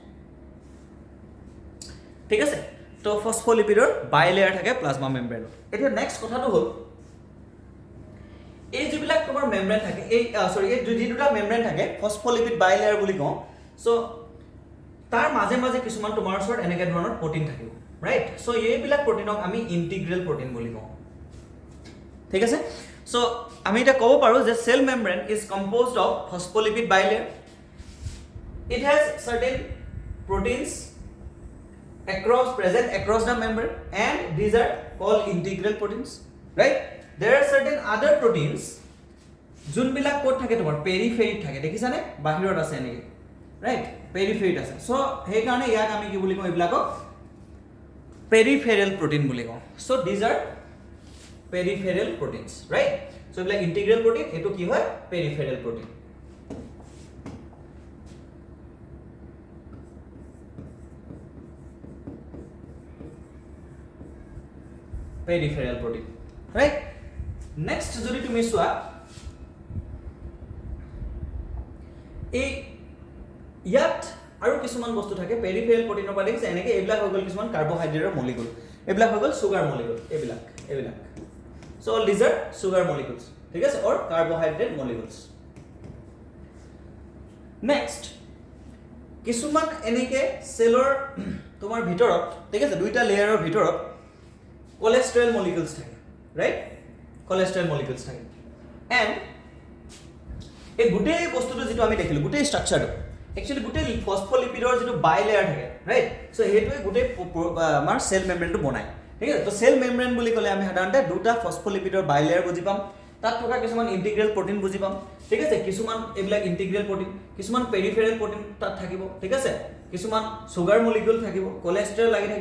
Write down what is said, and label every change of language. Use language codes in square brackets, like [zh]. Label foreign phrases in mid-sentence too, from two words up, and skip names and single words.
[as] ঠিক আছে তো ফসফলিপিডৰ বাই লেয়াৰ থাকে [en] plasma membrane [as] এতিয়া নেক্সট কথাটো হ'ল এই যিবিলাক তোমাৰ মেমব্ৰেন থাকে এই সৰি এই যি দুটা মেমব্ৰেন থাকে [en] phospholipid bi layer [as] বুলি কওঁ সো তাৰ মাজে মাজে কিছুমান তোমাৰ ওচৰত এনেকে ধৰণৰ প্ৰটিন থাকিব ৰাইট সো এইবিলাক প্ৰটিনক আমি [en] integral protein [as] বুলি কওঁ ঠিক আছে সো আমি এটা ক'ব পাৰো যে [en] cell membrane is composed of phospholipid bi layer it has certain proteins present across the membrane and these are called integral proteins right there are certain other proteins [as] যোনবিলাক কোড থাকে তোমাৰ পেৰিফেৰিত থাকে দেখিছানে বাহিৰত আছে নেকি ৰাইট পেৰিফেৰিত আছে সো সেই কাৰণে ইয়াক আমি কি বুলি কওঁ এইবিলাকক [en] peripheral protein [as] বুলি কওঁ সো [en] these are peripheral proteins right so [as] এইবিলাক [en] integral protein [as] এটো কি হয় [en] peripheral protein peripheral protein right next [as] যদি তুমি সোয়া এই ইয়াত আৰু কিছুমান বস্তু থাকে পেৰিফেৰেল প্ৰটিনৰ পৰা দেখিছে এনেকে এইবিলাক হৈ গল কিছুমান কাৰ্বোহাইড্ৰেটৰ মলিকুল এইবিলাক হৈ গল [en] sugar molecule [as] এইবিলাক [en] so all these are sugar molecules [as] ঠিক আছে [en] or carbohydrate molecules next [as] কিছুমান এনেকে সেলৰ তোমাৰ ভিতৰত ঠিক আছে দুইটা লেয়াৰৰ ভিতৰত [en] cholesterol molecules [as] থাকে right [en] cholesterol molecules [as] থাকে and এই গুটে বস্তুটো যেটো আমি দেখিলো গুটে স্ট্ৰাকচাৰটো একচুয়ালি গুটে ফসফলিপিডৰ যেটো বাই লেয়াৰ থাকে ৰাইট সো হেতুৱে গুটে আমাৰ সেল মেমব্ৰেনটো বনায় ঠিক আছে তো [en] cell membrane [as] বুলি ক'লে আমি সাধাৰণতে দুটা ফসফলিপিডৰ বাই লেয়াৰ বুজি পাম তাত থকা কিছুমান [en] integral protein [as] বুজি পাম ঠিক আছে কিছুমান এইবিলাক [en] integral protein [as] কিছুমান [en] peripheral protein [as] তাত থাকিব ঠিক আছে কিছুমান [en] sugar molecule [as] থাকিব কোলেষ্ট্ৰল লাগি থাকিব